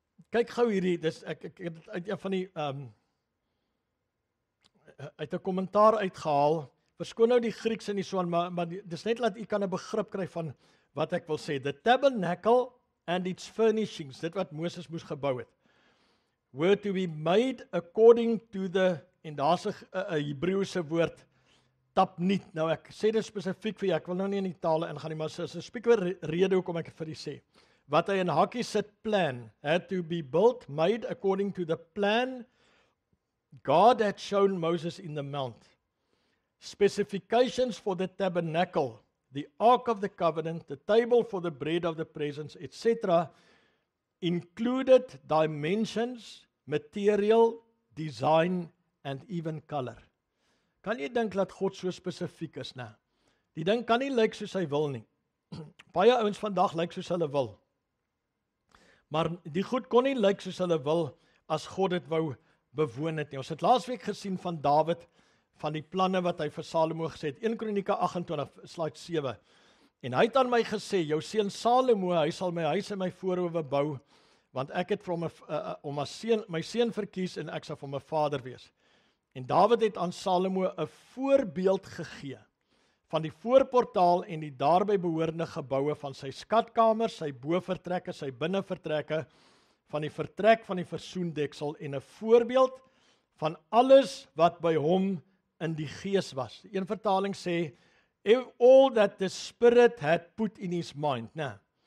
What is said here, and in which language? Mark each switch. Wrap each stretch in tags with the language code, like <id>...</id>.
<af>Kyk gou hierdie, dis ek het uit een van die uit 'n kommentaar uitgehaal. Verskoon nou die Grieks en die so aan, maar dis net dat u kan 'n begrip kry van wat ek wil sê.</af> <en>The tabernacle and its furnishings,</en> <af>dit wat Moses moes gebou het,</af> <en>were to be made according to the,</en> <af>en daar's 'n Hebreëse woord,</af> <en>tapniet.</en> <af>Nou ek sê dit spesifiek vir jou, ek wil nou nie in die tale ingaan nie, maar is 'n spesifieke rede hoekom ek vir u sê. Wat hy in hakkies sit,</af> <en>plan, had to be built, made according to the plan God had shown Moses in the mount. Specifications for the tabernacle, the ark of the covenant, the table for the bread of the presence, etc., included dimensions, material, design, and even color.</en> <af>Kan jy dink dat God so spesifiek is, né? Die ding kan nie lyk soos hy wil nie. Baie ouens vandag lyk soos hulle wil. Maar die goed kon nie lyk soos hulle wil as God dit wou bewoon het nie. Ons het laasweek gesien van Dawid, van die planne wat hy vir Salomo gesê het. 1 Kronieke 28, slide 7. En hy het aan my gesê, jou seun Salomo, hy sal my huis en my voorhoewe bou, want ek het vir hom my seun verkies en ek sal vir hom 'n vader wees. En Dawid het aan Salomo 'n voorbeeld gegee van die voorportaal en die daarbey behoorende geboue van sy skatkamers, sy bovertrekke, sy binnevertrekke, van die vertrek van die versoendeksel en 'n voorbeeld van alles wat by hom in die gees was. Een vertaling sê,</af> <en>all that the Spirit had put in his mind, né?</en>